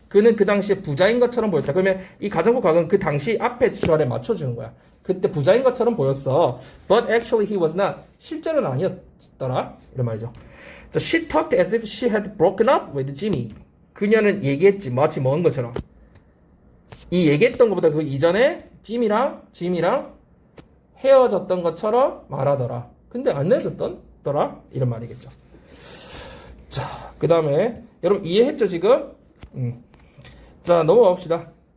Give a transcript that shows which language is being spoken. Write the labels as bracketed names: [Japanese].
[Korean] 그는 그 당시에 부자인 것처럼 보였다. 그러면 이 가정법 과거는 그 당시 앞에 절에 맞춰주는 거야. 그때 부자인 것처럼 보였어. [English] But actually he was not. [Korean] 실제로는 아니었더라. 이런 말이죠. 자, [English] she talked as if she had broken up with Jimmy. [Korean] 그녀는 얘기했지. 마치 먼 것처럼. 이 얘기했던 것보다 그 이전에 짐이랑 헤어졌던 것처럼 말하더라. 근데 안 헤어졌더라? 이런 말이겠죠. 자, 그 다음에 여러분 이해했죠 지금? 자, 넘어가 봅시다.